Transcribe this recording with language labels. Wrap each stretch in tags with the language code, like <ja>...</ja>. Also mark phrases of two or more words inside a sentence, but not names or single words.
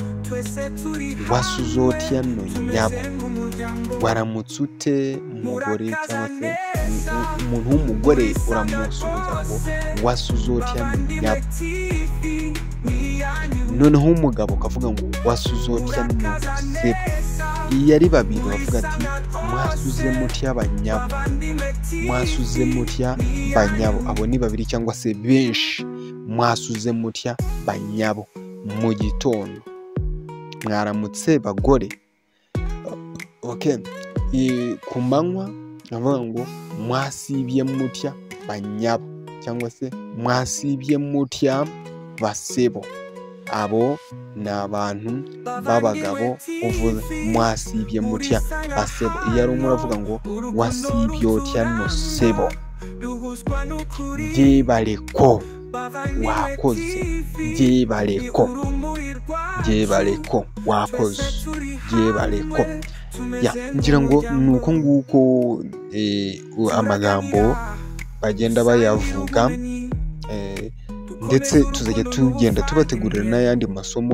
<rw>Waramutse ute umugore cyangwa se umuntu w'umugore uramusubiza ngo</rw> <lg>wasuzotya no nyabo.</lg> <rw>Noneho umugabo ukavuga ngo</rw> <lg>wasuzotya no sebo.</lg> <rw>Iyo ari babiri bavuga ati</rw> <lg>mwasuze mutya banyabo.</lg> <rw>Abo ni babiri cyangwa se benshi.</rw> <lg>Mwasuze mutya banyabo</lg> <rw>mu gitondo. Mwaramutse bagore. okay, ku manywa navuga ngo</rw> <lg>mwasibye mutya banyabo,</lg> <rw>cyangwa se</rw> <lg>mwasibye mutya basebo.</lg> <rw>Abo ni abantu b'abagabo uvuze</rw> <lg>mwasibye mutya basebo.</lg> <rw>Iyo ari umwe uravuga ngo</rw> <lg>wasibye otya no sebo, byebaleko, wakoze, byebaleko, byebaleko, wakoze, byebaleko.</lg> <rw>Ngira ngo ni uko nguko amagambo bagenda bayavuga, ndetse tuzajya tugenda tubategurira n'ayandi masomo.</rw>